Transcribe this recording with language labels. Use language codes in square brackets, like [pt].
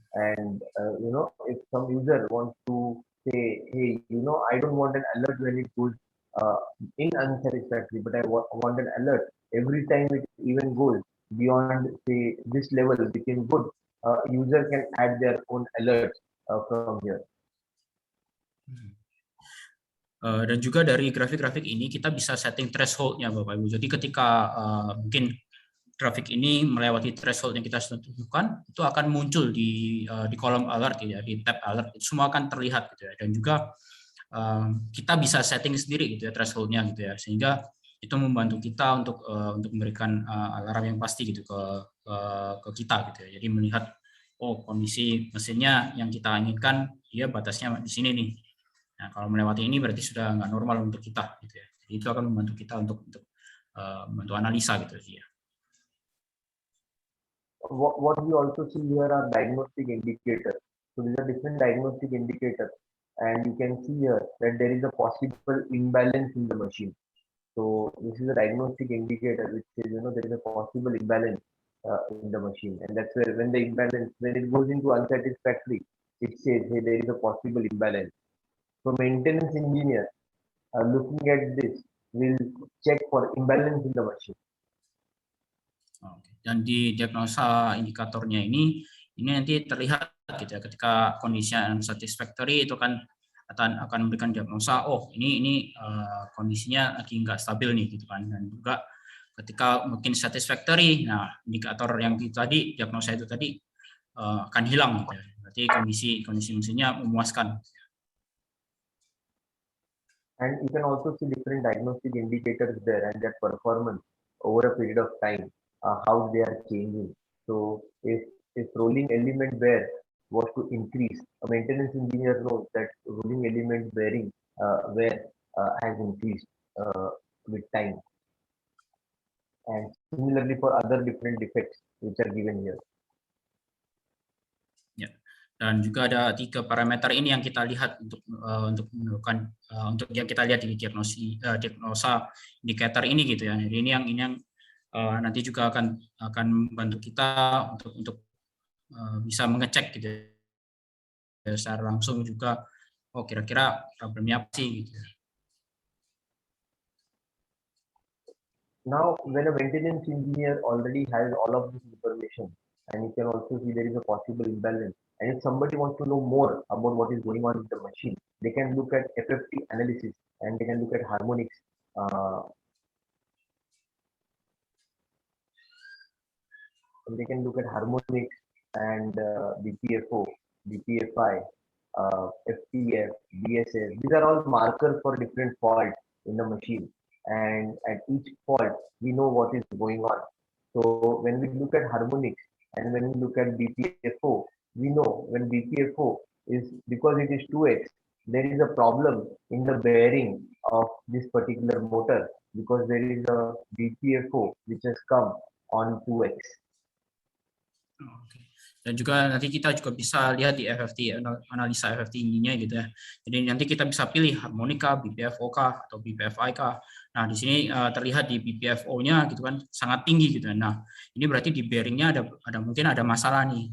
[en] And if some user wants to say, hey, I don't want an alert when it goes in unsatisfactory, but I want an alert every time it even goes beyond say this level became good. User can add their own alerts from here. [id] Dan juga dari grafik-grafik ini kita bisa setting threshold-nya Bapak Ibu. Jadi ketika mungkin grafik ini melewati threshold yang kita sudah tentukan, itu akan muncul di kolom alert ya, di tab alert. Itu semua akan terlihat gitu ya. Dan juga kita bisa setting sendiri gitu ya threshold-nya gitu ya. Sehingga itu membantu kita untuk memberikan alarm yang pasti gitu ke kita gitu ya. Jadi melihat kondisi mesinnya yang kita inginkan dia batasnya di sini nih. Nah, kalau melewati ini berarti sudah nggak normal untuk kita gitu ya. Jadi itu akan membantu kita untuk membantu analisa gitu ya. [en] What we also see here are diagnostic indicators. So these are different diagnostic indicators, and you can see here that there is a possible imbalance in the machine. So this is a diagnostic indicator which says there is a possible imbalance in the machine, and that's where when it goes into unsatisfactory, it says hey there is a possible imbalance. So maintenance engineer looking at this will check for imbalance in the machine. [id] Oke. Dan di diagnosa indikatornya ini nanti terlihat gitu ya, ketika kondisinya unsatisfactory itu kan akan memberikan diagnosa, oh ini kondisinya lagi nggak stabil nih gitu kan. Dan juga ketika mungkin satisfactory, nah indikator yang itu tadi, diagnosa itu tadi akan hilang gitu ya. Berarti kondisi mesinnya memuaskan. [en] And you can also see different diagnostic indicators there and their performance over a period of time, how they are changing. So if rolling element wear was to increase, a maintenance engineer knows that rolling element wear has increased with time. And similarly for other different defects which are given here. [id] Ya. Dan juga ada 3 parameter ini yang kita lihat untuk menentukan untuk yang kita lihat di diagnosa indikator ini gitu ya. Jadi ini yang nanti juga akan membantu kita untuk bisa mengecek gitu ya, secara langsung juga, oh kira-kira problemnya apa sih gitu ya. [en] Now, when a maintenance engineer already has all of this information, and you can also see there is a possible imbalance, and if somebody wants to know more about what is going on with the machine, they can look at FFT analysis and they can look at harmonics. And they can look at harmonics and BPFO, BPFI, FTF, DSS. These are all markers for different faults in the machine. And at each fault, we know what is going on. So when we look at harmonics and when we look at BPFO, we know when BPFO is because it is 2x, there is a problem in the bearing of this particular motor because there is a BPFO which has come on 2x. [id] Oke. Dan juga nanti kita juga bisa lihat di FFT, analisa FFT ininya gitu ya. Jadi nanti kita bisa pilih harmonika, BPFO kah atau BPFI kah. Nah di sini terlihat di BPFO-nya gitu kan sangat tinggi gitu. Nah ini berarti di bearingnya ada mungkin ada masalah nih.